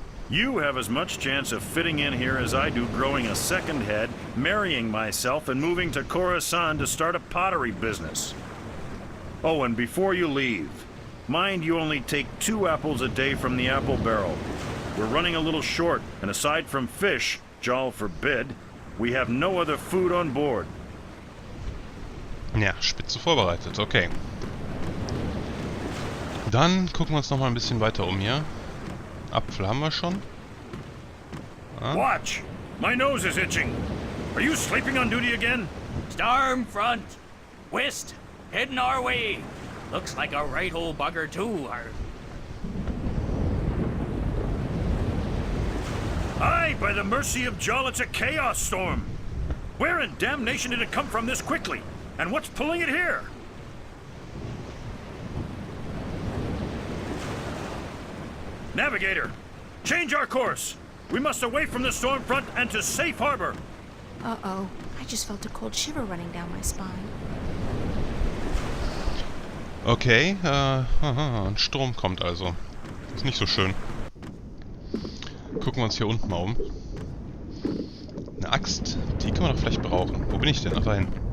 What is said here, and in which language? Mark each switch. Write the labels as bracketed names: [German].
[English] You have as much chance of fitting in here as I do growing a second head, marrying myself, and moving to Khorasan to start a pottery business. Oh, and before you leave, mind you only take 2 apples a day from the apple barrel. We're running a little short, and aside from fish, Jal forbid, we have no other food on board. [German] Ja, spitze vorbereitet, okay. Dann gucken wir uns noch mal ein bisschen weiter um hier. Apfel haben wir schon. Ah. [English] Watch! My nose is itching. Are you sleeping on duty again? Storm front. West. Heading our way. Looks like a right old bugger too. Aye, by the mercy of Jal, it's a chaos storm. Where in damnation did it come from this quickly? And what's pulling it here? Navigator, change our course. We must away from the storm front and to safe harbor. Uh-oh. I just felt a cold shiver running down my spine. [German] Okay, ein Sturm kommt also. Ist nicht so schön. Gucken wir uns hier unten mal um. Eine Axt, die können wir doch vielleicht brauchen. Wo bin ich denn? Ach, dahin.